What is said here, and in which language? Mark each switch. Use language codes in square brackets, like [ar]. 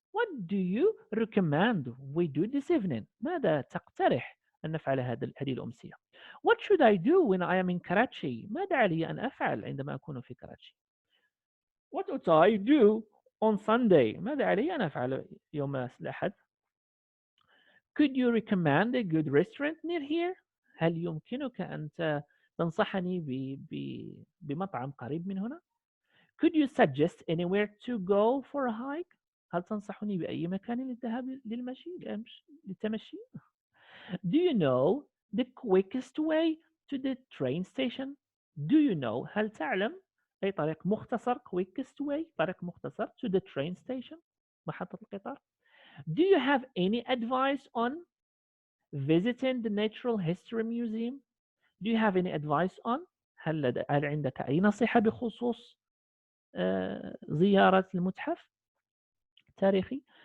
[en] What do you recommend we do this evening. [ar] ماذا تقترح أن نفعل هذه الأمسية. [en] What should I do when I am in Karachi. [ar] ماذا علي أن أفعل عندما أكون في كراتشي. [en] What ought I do on Sunday. [ar] ماذا علي أن أفعل يوم الأحد. [en] Could you recommend a good restaurant near here. [ar] هل يمكنك أن تنصحني بمطعم قريب من هنا. [en] Could you suggest anywhere to go for a hike. [ar] هل تنصحني بأي مكان للذهاب للتمشي. [en] Do you know the quickest way to the train station. Do you know [ar] هل تعلم أي طريق مختصر [en] quickest way [ar] طريق مختصر [en] to the train station [ar] محطة القطار. [en] Do you have any advice on visiting the Natural History Museum. Do you have any advice on [ar] هل عندك أي نصيحة بخصوص زيارة المتحف التاريخي.